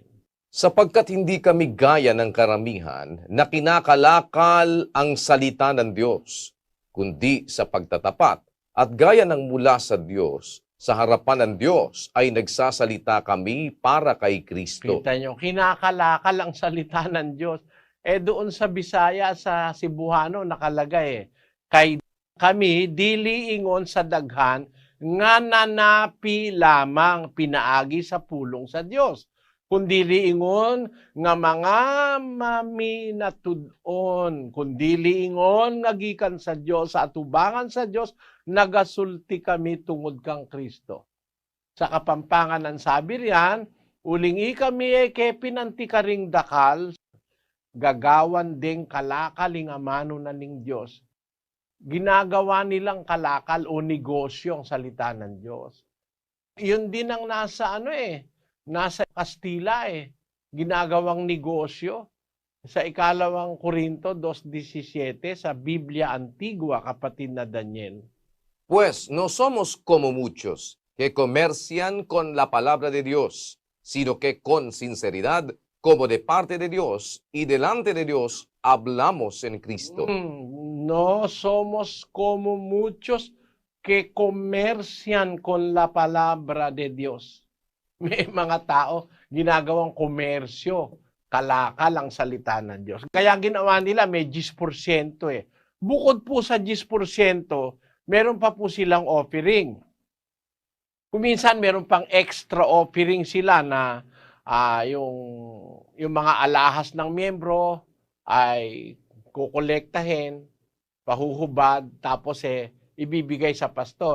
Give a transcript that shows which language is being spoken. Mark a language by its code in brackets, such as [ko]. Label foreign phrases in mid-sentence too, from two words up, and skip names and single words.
[tl] Sapagkat hindi kami gaya ng karamihan na kinakalakal ang salita ng Diyos, kundi sa pagtatapat at gaya ng mula sa Diyos, sa harapan ng Diyos ay nagsasalita kami para kay Kristo. Kita nyo, kinakalakal ang salita ng Diyos. Doon sa Bisaya, sa Cebuano, nakalagay kay kami, [ceb] dili ingon sa daghan, nga nanapi lamang pinaagi sa pulong sa Diyos. Kundi ingon nga mga maminatudon, kundi ingon nga gikan sa Diyos, sa atubangan sa Diyos, nagasulti kami tungod kang Kristo. [tl] Sa Kapampangan ang sabi riyan, [pam] ulingi kami kepinanti karing dakal, gagawan ding kalakal ing amano na ning Diyos. [tl] Ginagawa nilang kalakal o negosyo ang salita ng Diyos. Yun din ang nasa nasa Kastila ginagawang negosyo. Sa 2 Korinto 2:17 sa Biblia Antigua, kapatid na Daniel. [es] Pues no somos como muchos que comercian con la palabra de Dios, sino que con sinceridad, como de parte de Dios y delante de Dios, hablamos en Cristo. No somos como muchos que comercian con la palabra de Dios. [tl] May mga tao ginagawang komersyo, kalakal ang salita ng Diyos. Kaya ginawa nila may 10% Bukod po sa 10%, meron pa po silang offering. Kuminsan meron pang extra offering sila na yung mga alahas ng miyembro ay kukolektahin, pahuhubad, tapos ibibigay sa pastor.